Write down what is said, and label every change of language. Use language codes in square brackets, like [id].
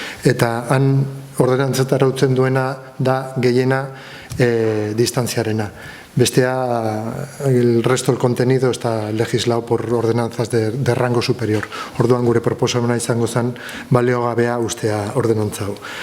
[eu] Eta han ordenantzat arautzen duena da gehiena distantziarena. Bestea, [es] el resto del contenido está legislado por ordenanzas de rango superior. [eu] Orduan gure proposamena izango zen baliogabea ustea ordenantza hau.